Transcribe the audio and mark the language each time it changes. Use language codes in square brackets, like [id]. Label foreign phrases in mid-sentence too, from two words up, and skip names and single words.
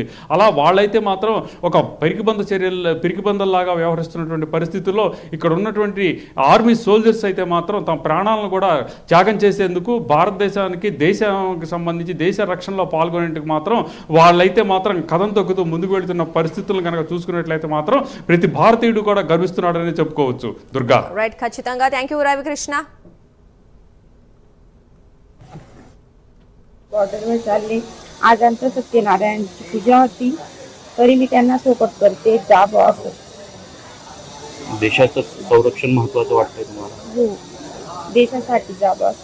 [te] అలా వాళ్ళైతే మాత్రం ఒక పిరికిబందల్లాగా వ్యవహరిస్తున్నటువంటి పరిస్థితుల్లో ఇక్కడ ఉన్నటువంటి [en] army soldiers [te] అయితే మాత్రం తమ ప్రాణాలను కూడా త్యాగం చేసేందుకు భారతదేశానికి దేశానికి సంబంధించి దేశ రక్షణలో పాల్గొనేందుకు మాత్రం వాళ్ళైతే మాత్రం కథం తొక్కుతూ ముందుకు వెళుతున్న పరిస్థితులను కనుక చూసుకున్నట్లయితే మాత్రం ప్రతి భారతీయుడు కూడా గర్విస్తున్నాడని చెప్పుకోవచ్చు. దుర్గా. రైట్, ఖచ్చితంగా. [en] thank you [te] రవికృష్ణ. [mr] बॉर्डरवर चालले. आज आमच्या सत्यनारायणची पूजा होती, तरी मी त्यांना सोबत करते. जावं असं. देशाचं संरक्षण महत्त्वाचं वाटतंय तुम्हाला? हो, देशासाठी जावं असं.